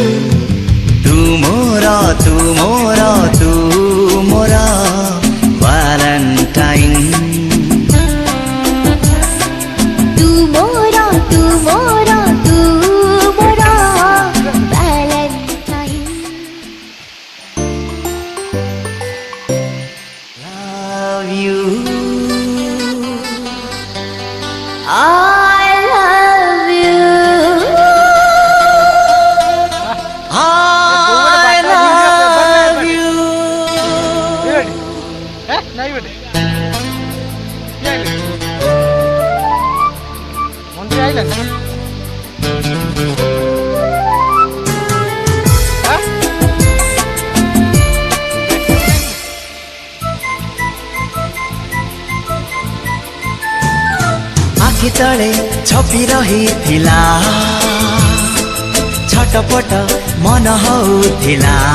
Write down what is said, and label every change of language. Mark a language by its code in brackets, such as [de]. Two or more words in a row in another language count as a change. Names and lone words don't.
[or] ତୁ ମୋର ଭାଲେଣ୍ଟାଇନ୍। ତୁ ମୋର ଭାଲେଣ୍ଟାଇନ୍। [en] Love you. I love you. I love you. [hi] नहीं बेटे मंत्री आइला [or] ଆଖି ତଳେ ଛପି ରହିଥିଲା ଛଟପଟ ମନ ହଉଥିଲା।